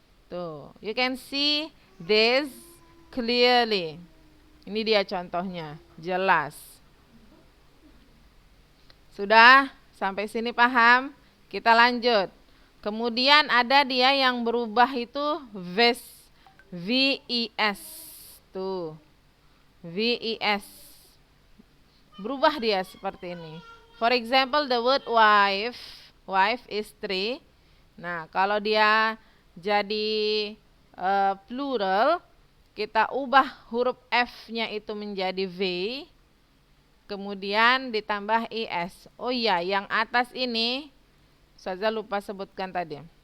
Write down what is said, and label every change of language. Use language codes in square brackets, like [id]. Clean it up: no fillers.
[en] Tuh, you can see this clearly. [id] Ini dia contohnya, jelas. Sudah sampai sini paham? Kita lanjut. Kemudian ada dia yang berubah itu VES. Tuh. VES. Berubah dia seperti ini. [en] For example, the word wife. Wife is three. [id] Nah, kalau dia jadi plural, kita ubah huruf F-nya itu menjadi V. Kemudian ditambah IS. Oh iya, yang atas ini saya lupa sebutkan tadi.